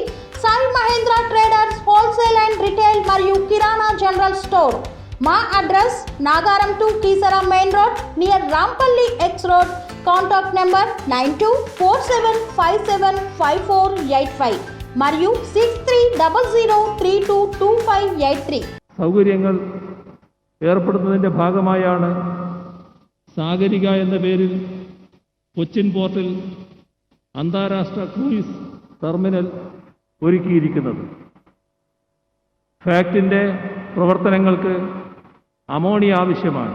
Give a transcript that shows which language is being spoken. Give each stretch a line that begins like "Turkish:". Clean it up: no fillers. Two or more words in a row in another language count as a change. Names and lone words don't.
Telugu: సాయి మహేంద్ర ట్రేడర్స్ హోల్సేల్ అండ్ రిటైల్ మరియు కిరాణా జనరల్ స్టోర్. మా అడ్రస్ నాగారం టు కీసరా
English: main road near
Telugu: రాంపల్లి
English: X road. contact number
Telugu: 9247575485 మరియు 6300322583.
Malayalam: സൗകര്യങ്ങൾ ഏർപ്പെടുന്നതിൻ്റെ ഭാഗമായാണ് സാഗരിക എന്ന പേരിൽ കൊച്ചിൻ പോർട്ടിൽ അന്താരാഷ്ട്ര ക്രൂയിസ് ടെർമിനൽ ഒരുക്കിയിരിക്കുന്നത്. ഫാക്ടിൻ്റെ പ്രവർത്തനങ്ങൾക്ക് അമോണിയ ആവശ്യമാണ്.